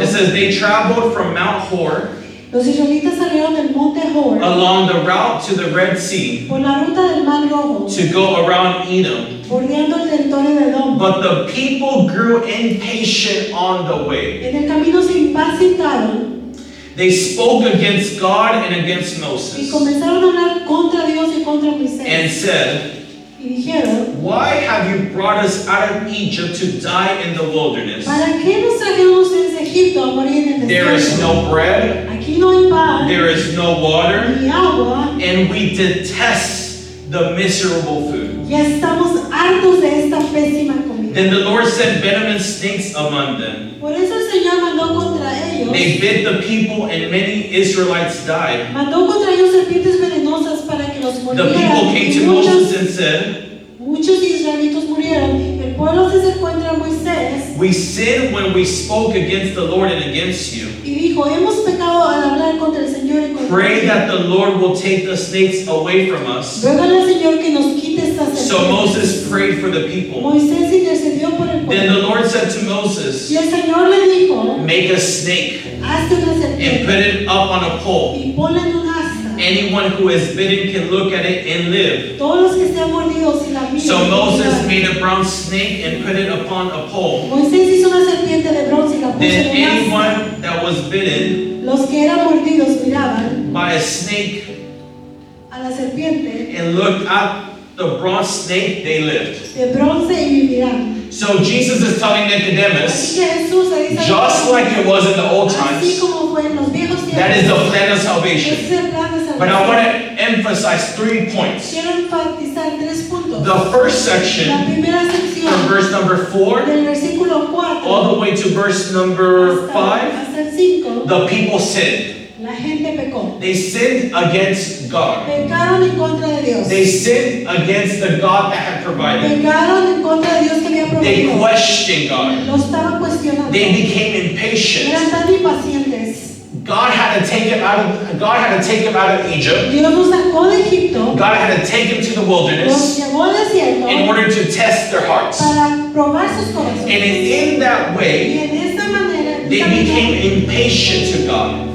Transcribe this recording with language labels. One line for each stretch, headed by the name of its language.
English: It says, they traveled from Mount Hor
Spanish: Los israelitas salieron del monte Hor
English: along the route to the Red Sea
Spanish: por la ruta del Mar Rojo,
English: to go around Edom.
Spanish: bordeando el territorio de Edom.
English: But the people grew impatient on the way.
Spanish: En el camino se impacientaron
English: They spoke against God and against
Spanish: y
English: Moses
Spanish: comenzaron a hablar contra Dios y contra
English: and said,
Spanish: Y dijeron,
English: why have you brought us out of Egypt to die in the wilderness?
Spanish: ¿para qué nos trajeron ustedes de Egipto a morir en el
English: There is
Spanish: desierto?
English: no bread,
Spanish: Aquí no hay pan,
English: there is no water,
Spanish: ni agua,
English: and we detest the miserable food.
Spanish: ya estamos hartos de esta pésima comida.
English: Then the Lord sent venomous snakes among them.
Spanish: Por eso el Señor mandó contra ellos,
English: They bit the people, and many Israelites died.
Spanish: mandó contra ellos serpientes venenosas para que los
English: The
Spanish: mordieran.
English: people came
Spanish: Y
English: to Moses and said,
Spanish: muchos israelitos murieron. El pueblo se acercó contra Moisés
English: we sinned when we spoke against the Lord and against you.
Spanish: y dijo, hemos pecado al hablar contra el Señor y contra
English: Pray
Spanish: ti.
English: that the Lord will take the snakes away from us.
Spanish: Ruégale al Señor que nos quite estas
English: So
Spanish: serpientes.
English: Moses prayed for the people.
Spanish: Moisés intercedió por el
English: Then
Spanish: pueblo.
English: the Lord said to Moses,
Spanish: Y el Señor le dijo,
English: make a snake
Spanish: hazte una
English: and
Spanish: serpiente
English: put it up on a pole.
Spanish: y ponla en un asta.
English: Anyone who is bitten can look at it and live.
Spanish: Todos los que sean mordidos y la miran.
English: So Moses made a bronze snake and put it upon a pole.
Spanish: Moisés hizo una serpiente de bronce y la puso
English: Then
Spanish: en un asta.
English: anyone that was bitten
Spanish: Los que eran mordidos miraban
English: by a snake
Spanish: a la serpiente
English: and looked at the bronze snake, they lived.
Spanish: de bronce y vivirán.
English: So Jesus is telling
Spanish: Así
English: Nicodemus,
Spanish: que Jesús le dice,
English: just like it was in the old
Spanish: así
English: times,
Spanish: como fue en los viejos
English: that is
Spanish: tiempos,
English: the plan of
Spanish: ese
English: salvation.
Spanish: es el plan de
English: But I want
Spanish: salvación.
English: to emphasize 3 points.
Spanish: quiero enfatizar 3 puntos.
English: The first
Spanish: La
English: section,
Spanish: primera
English: from
Spanish: sección
English: verse number 4
Spanish: del versículo 4
English: all the way to verse number 5,
Spanish: hasta el 5,
English: the people sinned.
Spanish: la gente pecó.
English: They sinned against God.
Spanish: Pecaron en contra de Dios.
English: They sinned against the God that had provided.
Spanish: Pecaron en contra de Dios que había
English: They
Spanish: prometido.
English: questioned God.
Spanish: Lo estaban cuestionando.
English: They became impatient.
Spanish: Eran tan impacientes.
English: God had to take him out of Egypt.
Spanish: Dios los sacó de Egipto,
English: God had to take him to the
Spanish: los
English: wilderness
Spanish: llevó al desierto
English: in order to test their hearts.
Spanish: para probar sus corazones.
English: in that way,
Spanish: Y en esta manera
English: they became impatient to God.